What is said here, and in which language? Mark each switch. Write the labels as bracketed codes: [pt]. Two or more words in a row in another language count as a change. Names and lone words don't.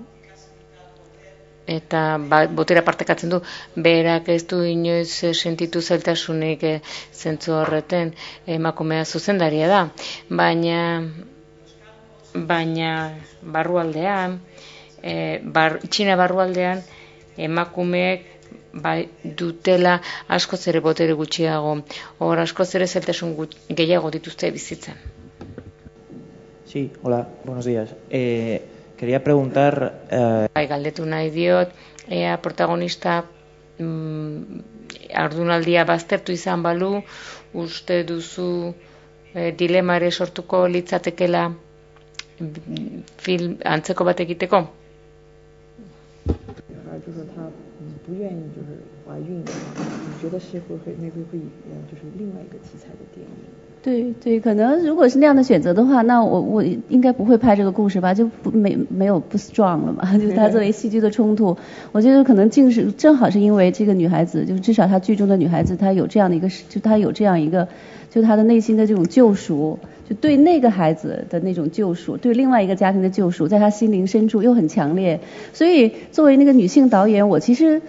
[eu] eta botera partekatzen du, berak ez du inoiz sentitu zailtasunik zentzu horreten, emakumea zuzendaria da, baina barrualdean, Txina barrualdean, emakumeek dutela askoz ere botere gutxiago, hor askoz ere zailtasun gehiago dituzte bizitzan. [es] Sí, hola, buenos días. Quería preguntar... [eu] Galdetu nahi diot, ea protagonista haurdunaldia baztertu izan balu, uste duzu dilema ere sortuko litzatekela film antzeko bat egiteko? [zh] 就是她不愿意就是怀孕的话，你觉得是会就是另外一个题材的电影？对，可能如果是那样的选择的话，那我应该不会拍这个故事吧，就没有不 strong 了嘛，就是它作为戏剧的冲突，我觉得可能正好是因为这个女孩子，就是至少她剧中的女孩子，她有这样的一个，就她的内心的这种救赎，就对那个孩子的那种救赎，对另外一个家庭的救赎，在她心灵深处又很强烈，所以作为那个女性导演，我其实。